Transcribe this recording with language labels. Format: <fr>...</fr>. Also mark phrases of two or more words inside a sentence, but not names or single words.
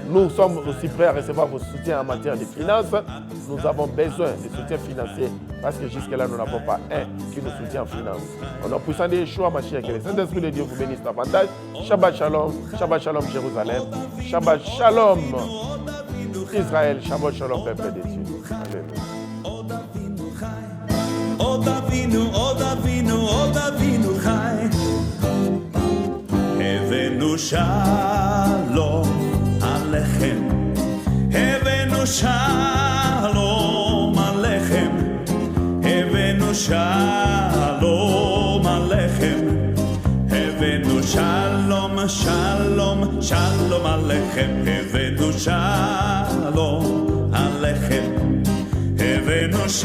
<fr>Nous sommes aussi prêts à recevoir vos soutiens en matière de finances. Nous avons besoin de soutien financier parce que jusque-là, nous n'avons pas un qui nous soutient en finance. Au nom puissant de Yeshua, Mashiach, que le Saint-Esprit de Dieu vous bénisse davantage.</fr> <he>שבת שלום Jérusalem. שבת שלום Israël. שבת שלום</he> <fr>peuple de Dieu. Alléluia.</fr> <he>עוד אבינו חי הבאנו שלום עליכם הבאנו שלום עליכם הבאנו שלום עליכם הבאנו שלום עליכם הבאנו שלום עליכם הבאנו</he>